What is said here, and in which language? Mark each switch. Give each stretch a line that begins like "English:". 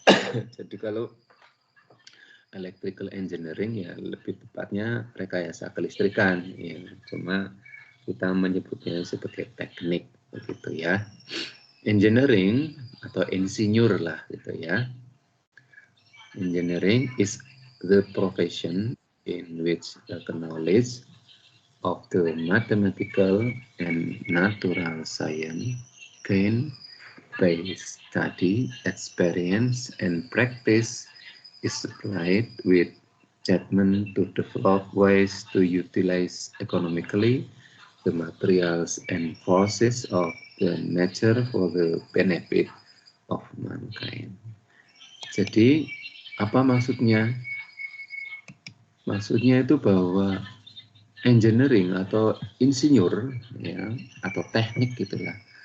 Indonesian: Jadi kalau electrical engineering ya lebih tepatnya rekayasa kelistrikan, ya. Cuma kita menyebutnya sebagai teknik begitu ya. Engineering atau insinyur lah gitu ya.
English: Engineering is the profession in which the knowledge of the mathematical and natural science gained by study, experience, and practice is applied with judgment to develop ways to utilize economically the materials and forces of the nature for the benefit of mankind.
Indonesian: Jadi, apa maksudnya? Maksudnya itu bahwa engineering atau insinyur ya atau teknik gitulah.